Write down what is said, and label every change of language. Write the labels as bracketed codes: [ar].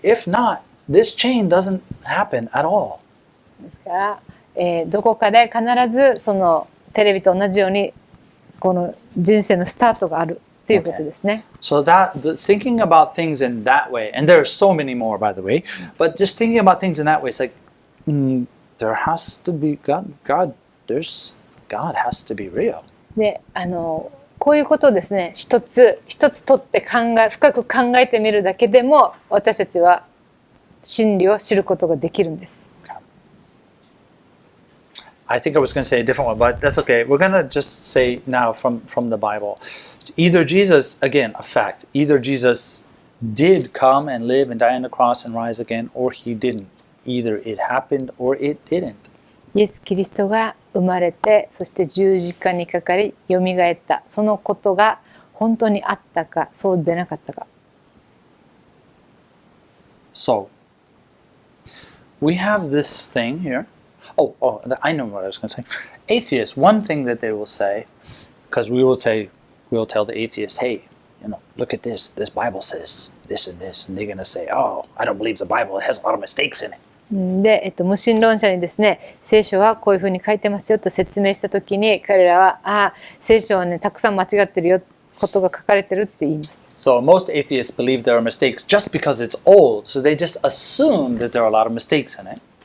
[en] If not, this chain doesn't happen at all. [ja] ですから、どこかで必ずそのテレビと同じようにこの人生のスタートがあるということですね。 [en] So thinking about things in that way, and there are so many more, by the way, but just thinking about things in that way, it's like there has to be God. God has to be real. [ja] で、こういうことをですね、一つ取って深く考えてみるだけでも私たちは真理を知ることができるんです。 [en] I think I was going to say a different one, but that's okay. We're going to just say now from the Bible. Either Jesus, again, a fact, either Jesus did come and live and die on the cross and rise again, or he didn't. Either it happened or it didn't. [ja] イエス・キリストが生まれて、そして十字架にかかり、よみがえった。そのことが本当にあったか、そうでなかったか。 [en] So, we have this thing here. Oh, I know what I was going to say. Atheists, one thing that they will say, because we'll tell the atheist, hey, look at this. This Bible says this and this, and they're going to say, oh, I don't believe the Bible. It has a lot of mistakes in it. [ja] で、無神論者にですね、聖書はこういうふうに書いてますよと説明したときに、彼らは、聖書はね、たくさん間違ってるよ、ことが書かれてるって言います。 [en] So most atheists believe there are mistakes just because it's old, so they just assume that there are a lot of mistakes in it.